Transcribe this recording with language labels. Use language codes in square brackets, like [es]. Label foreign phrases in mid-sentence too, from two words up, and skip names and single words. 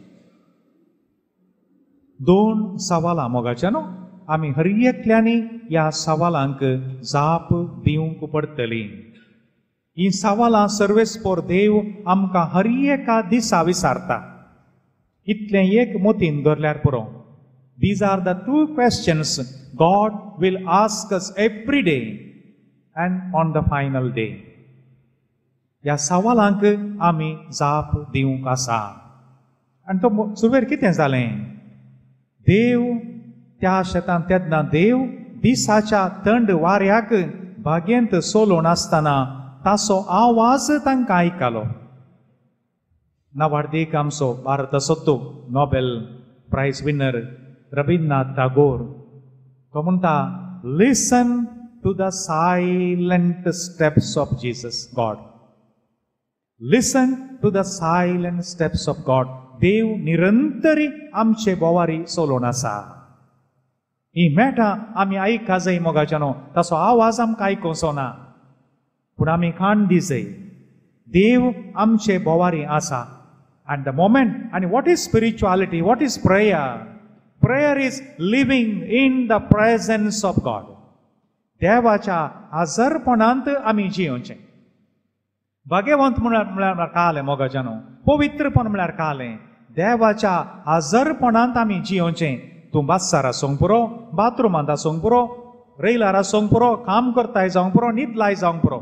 [kok] 2 सवालां मोगाच्यानो आमी हर एकल्यांनी ह्या सवालांक जाप दिवंक पडटली. ही सवालां सर्वेस्पर देव आमकां हर एका दिसा विचारता. इतलें एक मोतीन धरल्यार पुरो. [en] These are the 2 questions God will ask us every day and on the final day. [kok] ह्या सवालांक आमी जाप दिवंक आसा. आनी तो सुरवेर कितें जालें? देव त्या शेतांत तेन्ना देव दिसाच्या थंड वाऱ्याक बागेंत सोलोन आसतना ताचो आवाज तांकां आयकलो. नावाडीक आमचो भारताचो [en] Nobel Prize winner [kok] रबींद्रनाथ टागोर तो म्हणटा, [en] Listen to the silent steps of Jesus God. Listen to the silent steps of God. [kok] देव निरंतरी आमचे बोवारी सोलोन आसा. ही मेटा आमी आयका जाय मोगाच्यानो. ताचो आवाज आमकां आयकोचो ना, पूण आमी खाण दी जाय. देव आमचे बोवारी आसा. [en] And the moment, and what is spirituality? What is prayer? Prayer is living in the presence of God. [kok] देवाच्या आजरपणांत आमी जियोचें. भाग्यवंत म्हळ्यार कालें मोगाच्यानो, पवित्रपण म्हळ्यार कालें. देवाच्या आजरपणांत आमी जियोचें. तूं बासार आसूंक पुरो, बाथरुमांत आसूंक पुरो, रेल्वार आसूंक पुरो, काम करताय जावंक पुरो, न्हिदलाय जावंक पुरो.